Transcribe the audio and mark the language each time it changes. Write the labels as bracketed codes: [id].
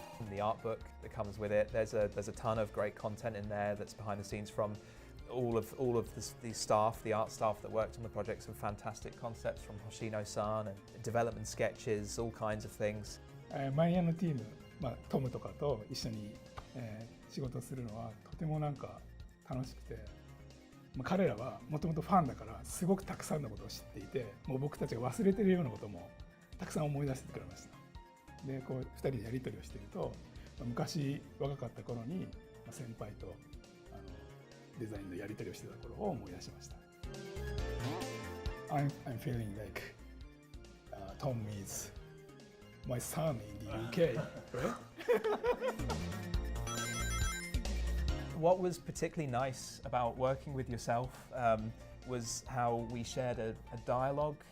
[en] The art book that comes with it, there's a ton of great content in there that's behind the scenes from all of the staff, the art staff that worked on the project. Some fantastic concepts from Hoshino-san and development sketches, all kinds of things. [ja] マイアのチーム、トムとかと一緒に仕事するのはとても楽しくて、彼らはもともとファンだからすごくたくさんのことを知っていて、もう僕たちが忘れてるようなこともたくさん思い出してくれました。で、こう2人でやり取りをしていると、昔若かった頃に先輩とデザインのやり取りをしてた頃を思い出しました。 [en] I'm feeling like Tom is my son in the UK, right? What was particularly nice about working with yourself was how we shared a dialogue.